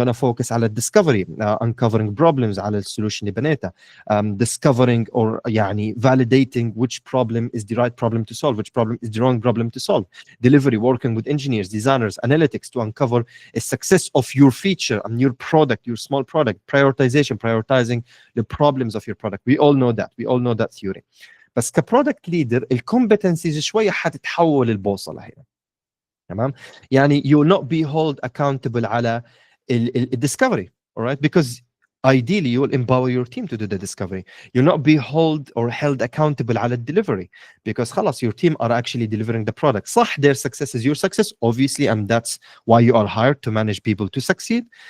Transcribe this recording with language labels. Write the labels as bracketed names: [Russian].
[English] You want to focus on discovery, uncovering problems [Arabic] على السولوشن اللي بنيتها, [English] discovering or يعني validating which problem is the right problem to solve, which problem is the wrong problem to solve. Delivery, working with engineers, designers, analytics to uncover a success of your feature and your product, your small product. Prioritizing the problems of your product. We all know that theory. [Arabic] بس كبرودكت ليدر الكومبتنسيز شويه حتتحول البوصله هنا. [English] تمام؟ يعني you will not be held accountable على الديسكفري. All right, because ideally you will empower your team to do the discovery. You'll not be held accountable على delivery, because [Arabic] خلاص [English] your team are actually delivering the product. صح, their success is your success, obviously, and that's why you are hired, to manage people to succeed.